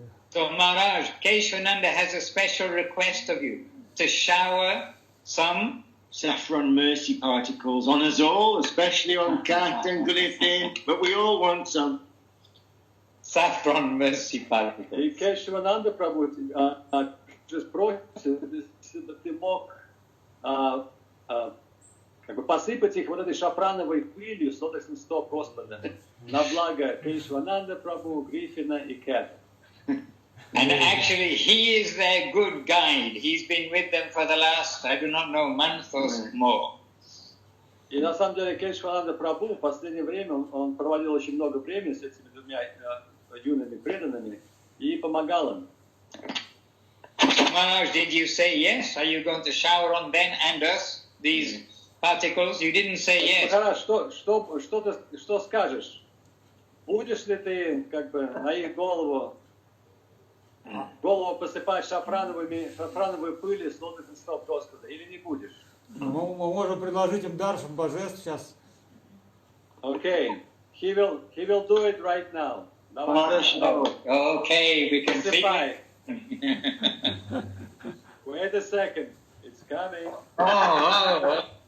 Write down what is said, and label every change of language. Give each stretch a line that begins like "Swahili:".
English: So Maharaj, Keshvananda has a special request of you to shower some saffron mercy particles on us all, especially on Kat and Griffin, but we all want some. Saffron mercy particles.
Russian: И Кешавананда Прабху просит, чтобы ты мог как бы посыпать их вот этой шафрановой пылью с лотосных стоп Господа на благо Кешавананда Прабху, Гриффина и Кэт.
English: And actually, he is their good guide. He's been with them for the last, I do not know, month or more.
Russian: И на самом деле Кешавананда Прабху в последнее время он проводил очень много времени с этими двумя юными преданными и помогал им.
English: Maharaj, did you say yes? Are you going to shower on them and us these particles? You didn't say yes.
Russian: Махарадж, что скажешь? Будешь ли ты как бы на их голову посыпать шафрановой пыли с лотосных стоп Господа или не будешь? Мы можем предложить им дар божеств сейчас.
English: Okay, he will do it right now. Okay, we can see. Wait a second, it's coming. Oh.